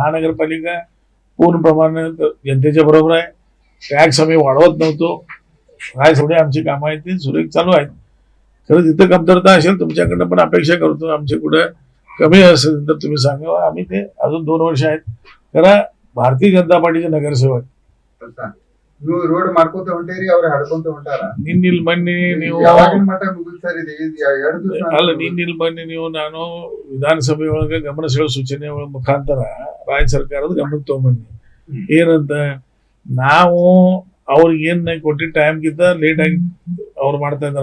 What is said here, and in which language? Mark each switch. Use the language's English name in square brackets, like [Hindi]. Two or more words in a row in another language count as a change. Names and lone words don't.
[Marathi] महानगरपालिका पूर्ण प्रमाणात जनतेच्या बरोबर आहे. टॅक्स आम्ही वाढवत नव्हतो. काय थोडी आमची कामं आहेत ती सुरेख चालू आहेत. खरं जिथं कमतरता असेल तुमच्याकडनं पण अपेक्षा करतो, आमचे कुठं कमी असेल तर तुम्ही सांगा, आम्ही ते अजून 2 वर्ष आहेत. खरं भारतीय जनता पार्टीचे नगरसेवक [Kannada] ನೀವು ರೋಡ್ ಮಾಡ್ಕೊಂತ ಹೊಂಟೇರಿ, ಅವ್ರ ಹಡ್ಕೊಂತ ಹೊಂಟಾರ. ನಿನ್ನಿಲ್ ಬನ್ನಿ ನೀವು, ಯಾವಾಗಿನ ಮಟ್ಟ ಮುಗಿಸ್ತಾರ ಇದು? 2 ದಿವಸ ಅಲ್ಲ ನಿನ್ನಿಲ್ ಬನ್ನಿ ನೀವು, ನಾನು ವಿಧಾನಸಭೆಯೊಳಗೆ ಗಮನ ಸೆಳೆಯುವ ಸೂಚನೆ ಮುಖಾಂತರ ರಾಜ್ಯ ಸರ್ಕಾರದ ಗಮನಕ್ಕೆ ತಗೊಂಬನ್ನಿ. ಏನಂತ ನಾವು ಅವ್ರಿಗೆ ಏನ್ ಕೊಟ್ಟಿದ್ದ ಟೈಮ್ಗಿಂತ ಲೇಟ್ ಆಗಿ ಅವ್ರು ಮಾಡ್ತಾ ಇದ್ದಾರೆ.